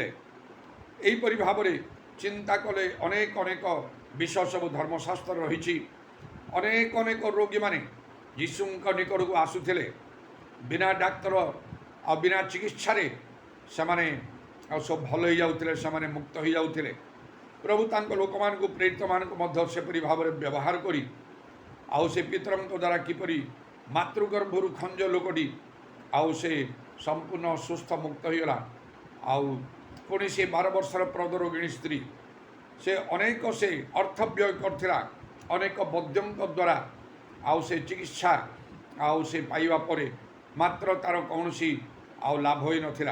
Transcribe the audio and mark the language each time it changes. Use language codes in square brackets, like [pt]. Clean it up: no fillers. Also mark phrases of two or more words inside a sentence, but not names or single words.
[or] ଏହିପରି ଭାବରେ ଚିନ୍ତା କଲେ ଅନେକ ଅନେକ ବିଷୟ ସବୁ ଧର୍ମଶାସ୍ତ୍ର ରହିଛି। ଅନେକ ଅନେକ ରୋଗୀମାନେ ଯୀଶୁଙ୍କ ନିକଟକୁ ଆସୁଥିଲେ, ବିନା ଡାକ୍ତର ଆଉ ବିନା ଚିକିତ୍ସାରେ ସେମାନେ ଆଉ ସବୁ ଭଲ ହୋଇଯାଉଥିଲେ, ସେମାନେ ମୁକ୍ତ ହୋଇଯାଉଥିଲେ। ପ୍ରଭୁ ତାଙ୍କ ଲୋକମାନଙ୍କୁ ପ୍ରେରିତ ମାନଙ୍କୁ ମଧ୍ୟ ସେପରି भाବରେ ବ୍ୟବହାର କରି ଆଉ ସେ ପିତରଙ୍କ ଦ୍ୱାରା କିପରି ମାତୃଗର୍ଭରୁ ଖଞ୍ଜ ଲୋକଟି ଆଉ ସେ ସମ୍ପୂର୍ଣ୍ଣ ସୁସ୍ଥ ମୁକ୍ତ ହୋଇଗଲା। ଆଉ ପୁଣି ସେ 12 ବର୍ଷର ପ୍ରୌଢ଼ରୋଗିଣୀ ସ୍ତ୍ରୀ ସେ ଅନେକ ସେ ଅର୍ଥ ବ୍ୟୟ କରିଥିଲା ଅନେକ ବୈଦ୍ୟଙ୍କ ଦ୍ୱାରା ଆଉ ସେ ଚିକିତ୍ସା ଆଉ ସେ ପାଇବା ପରେ ମାତ୍ର ତାର କୌଣସି ଆଉ ଲାଭ ହୋଇନଥିଲା।